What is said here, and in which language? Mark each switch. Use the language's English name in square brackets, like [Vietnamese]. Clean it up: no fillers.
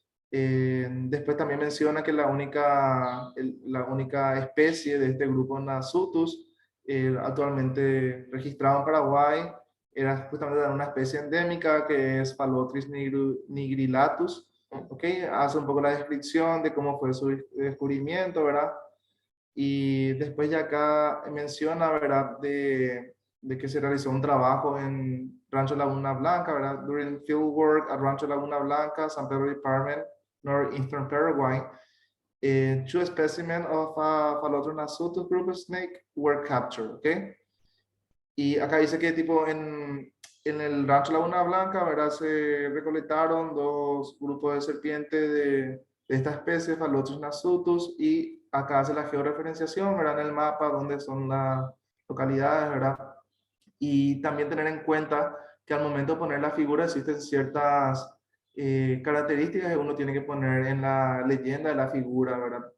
[Spanish] Después también menciona que la única especie de este grupo Nasutus actualmente registrado en Paraguay era justamente una especie endémica que es Phallotris nigrilatus. ¿Ok? Hace un poco la descripción de cómo fue su descubrimiento, ¿verdad? Y después ya acá menciona, ¿verdad? De que se realizó un trabajo en Rancho Laguna Blanca, ¿verdad? [English] During field work at Rancho Laguna Blanca, San Pedro Department, Northeastern Paraguay, two specimens of Phalodron nasutus group of snake were captured, ¿ok? [Spanish] Y acá dice que tipo en el Rancho Laguna Blanca, ¿verdad? Se recolectaron dos grupos de serpientes de esta especie, Phallotris nasutus, y acá hace la georreferenciación, ¿verdad? En el mapa donde son las localidades, ¿verdad? Y también tener en cuenta que al momento de poner la figura existen ciertas características que uno tiene que poner en la leyenda de la figura, ¿verdad?